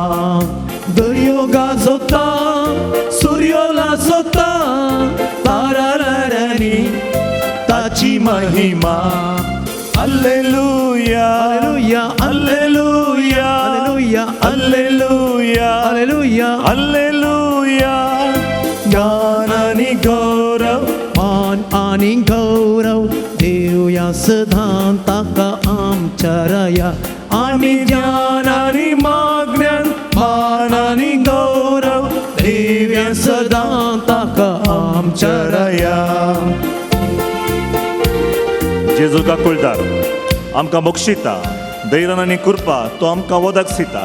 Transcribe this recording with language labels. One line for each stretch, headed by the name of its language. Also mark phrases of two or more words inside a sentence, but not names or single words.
Konkani: दर्यो गाजोता सूर्यो लाजोता तारा लारांनी ताची महिमा.
Latin: Alleluia, Alleluia, Alleluia, Alleluia, Alleluia, Alleluia, Alleluia.
Konkani: ज्ञान आणि गौरव, मान आणि गौरव देऊया सदां ताका आमच्या राया. आणि ज्ञान आणि मागण्यान मान आणि गौरव देऊया सदां ताका आमच्या राया. जेजू काकुळदार आमकां मोक्षिता, दैरान आनी कृपा तो आमकां वदक सिता.